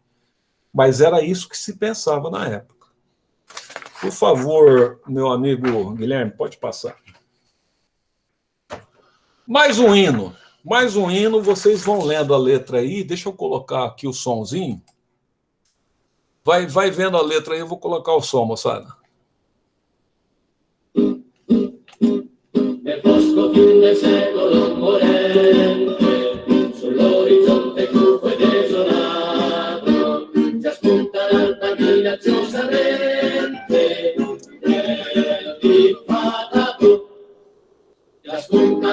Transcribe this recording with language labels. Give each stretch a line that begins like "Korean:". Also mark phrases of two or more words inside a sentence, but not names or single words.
Portuguese: Mas era isso que se pensava na época. Por favor, meu amigo Guilherme, pode passar. Mais um hino, vocês vão lendo a letra aí, deixa eu colocar aqui o sonzinho. Vai vendo a letra aí, eu vou colocar o som, moçada.
Italian: Nel bosco fin del secolo morente, sull'orizzonte cupo e desolato, già spunta l'alba minacciosamente, nel diffatato, già spunta